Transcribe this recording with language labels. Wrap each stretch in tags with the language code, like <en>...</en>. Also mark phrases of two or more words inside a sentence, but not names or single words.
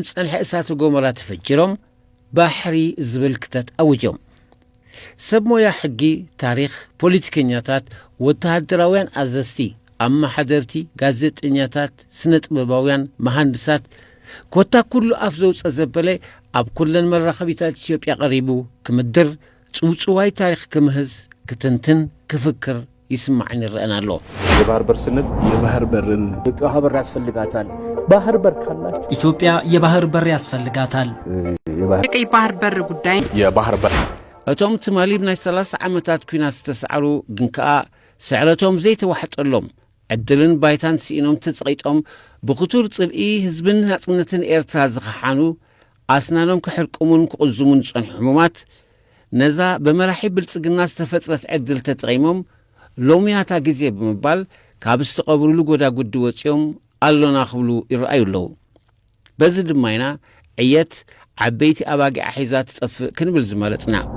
<ti>ዝጸንሐ እሳተ ጎመራ ተፈጅሮም ባሕሪ ዝብል ክተት ኣውጆም። ሰብ ሞያ ሕጊ፣ ታሪኽ፣ ፖለቲከኛታት፣ ወተሃደራውያን ኣዘዝቲ፣ ኣማሓደርቲ፣ ጋዜጠኛታት፣ ስነ ጥበባውያን፣ መሃንድሳት ኮታ ኩሉ ኣፍ ዘውፀ ዘበለ ኣብ ኩለን መራኸቢታት ኢትዮጵያ ቀሪቡ ክምድር ጽውጽዋይ ታሪኽ ክምህዝ ክትንትን ክፍክር ይስማዕን ይረአን ኣሎ።</ti> <am>የባህር በር ስንል የባህር በርን ኢትዮጵያ በር ያስፈልጋታል። ባህር በር ካላችሁ ኢትዮጵያ የባህር በር ያስፈልጋታል። የቀይ ባህር በር ጉዳይ የባህር በር</am> <ti>እቶም ትማሊብ ናይ 30 ዓመታት ኩናት ዝተሰዓሩ ግን ከኣ ስዕረቶም ዘይተዋሕጠሎም ዕድልን ባይታን ሲኢኖም ተጸቂጦም ብኽቱር ጽልኢ ህዝብን ናጽነትን ኤርትራ ዝኸሓኑ ኣስናኖም ክሕርቅሙን ክቕዝሙን ዝጸንሑ ሕሙማት ነዛ በመራሒ ብልጽግና ዝተፈጥረት ዕድል ተጠቒሞም ሎምያታ ጊዜ ብምባል ካብ ዝተቐብሩሉ ጐዳጉዲ ወፂኦም ኣሎና ክብሉ ይረአዩ ኣለዉ። በዚ ድማ ኢና ዕየት ዓበይቲ ኣባጊዕ ሒዛ ትጠፍእ ክንብል ዝመረጽና።</ti>